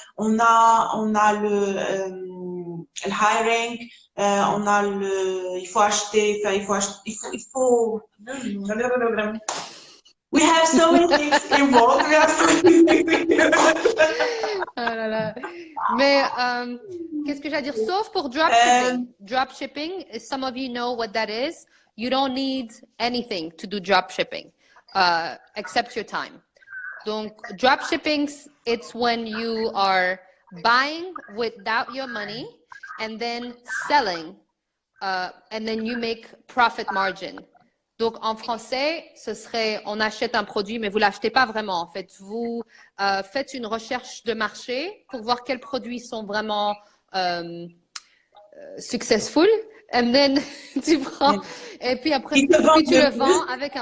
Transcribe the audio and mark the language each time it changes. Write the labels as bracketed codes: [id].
[fr] On a le hiring, on a il faut acheter, il faut [en] we have so many things involved. [fr] Oh là là. Mais qu'est-ce que j'allais dire? Sauf pour dropshipping. [en] Dropshipping, some of you know what that is. You don't need anything to do dropshipping except your time. Donc, dropshipping, it's when you are buying without your money and then selling, and then you make profit margin. [fr] Donc, en français, ce serait, on achète un produit, mais vous ne l'achetez pas vraiment. En fait, vous faites une recherche de marché pour voir quels produits sont vraiment successful. [en] And then, [fr] tu prends, et puis après, tu le vends avec un